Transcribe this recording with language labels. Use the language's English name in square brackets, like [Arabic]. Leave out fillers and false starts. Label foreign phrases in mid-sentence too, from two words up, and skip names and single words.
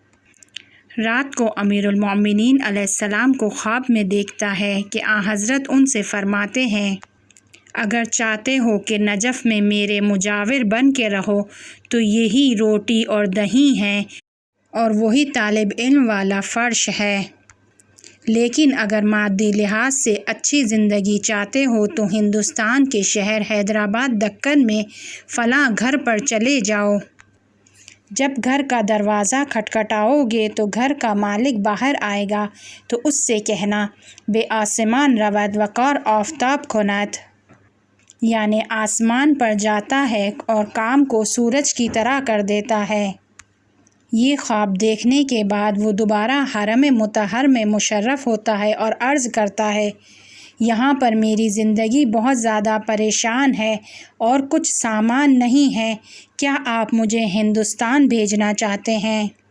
[Urdu] رات کو امیر المومنین علیہ السلام کو خواب میں دیکھتا ہے کہ حضرت ان سے فرماتے ہیں، اگر چاہتے ہو کہ نجف میں میرے مجاور بن کے رہو تو یہی روٹی اور دہی ہے اور وہی طالب علم والا فرش ہے، لیکن اگر مادی لحاظ سے اچھی زندگی چاہتے ہو تو ہندوستان کے شہر حیدرآباد دکن میں فلاں گھر پر چلے جاؤ۔ جب گھر کا دروازہ کھٹکھٹاؤ گے تو گھر کا مالک باہر آئے گا تو اس سے کہنا، [Persian] بے آسمان رود وقار آفتاب کند، [Urdu] یعنی آسمان پر جاتا ہے اور کام کو سورج کی طرح کر دیتا ہے۔ یہ خواب دیکھنے کے بعد وہ دوبارہ حرم مطہر میں مشرف ہوتا ہے اور عرض کرتا ہے، یہاں پر میری زندگی بہت زیادہ پریشان ہے اور کچھ سامان نہیں ہے، کیا آپ مجھے ہندوستان بھیجنا چاہتے ہیں؟